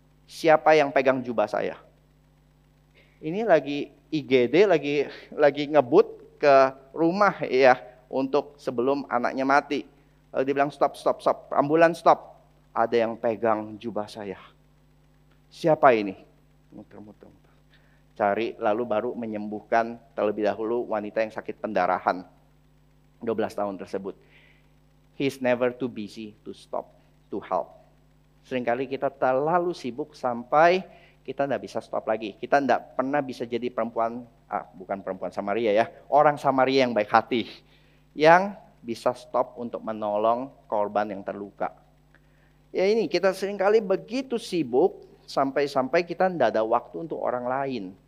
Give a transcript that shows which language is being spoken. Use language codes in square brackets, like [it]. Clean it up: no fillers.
[id] Siapa yang pegang jubah saya? Ini lagi IGD, lagi ngebut ke rumah ya, untuk sebelum anaknya mati. Lalu dia bilang stop, ambulans stop. Ada yang pegang jubah saya. Siapa ini? Muter-muter. Cari, lalu baru menyembuhkan terlebih dahulu wanita yang sakit pendarahan 12 tahun tersebut. [en] He's never too busy to stop, to help. [id] Seringkali kita terlalu sibuk sampai kita tidak bisa stop lagi. Kita tidak pernah bisa jadi bukan perempuan Samaria ya, orang Samaria yang baik hati, yang bisa stop untuk menolong korban yang terluka. Ya ini, kita seringkali begitu sibuk sampai kita tidak ada waktu untuk orang lain.